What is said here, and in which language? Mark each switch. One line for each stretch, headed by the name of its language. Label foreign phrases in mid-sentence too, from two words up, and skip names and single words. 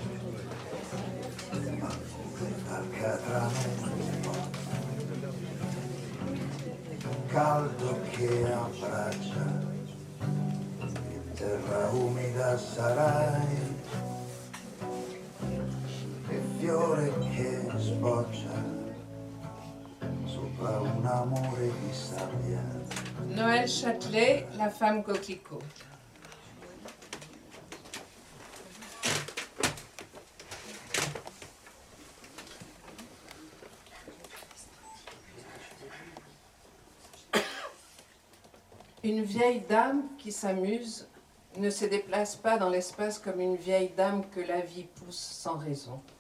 Italian: Caldo che abbraccia, e terra umida sarai, e fiore che sboccia sopra un amore di sabbia.
French: Noël Châtelet, La femme coquelicot. Une vieille dame qui s'amuse ne se déplace pas dans l'espace comme une vieille dame que la vie pousse sans raison.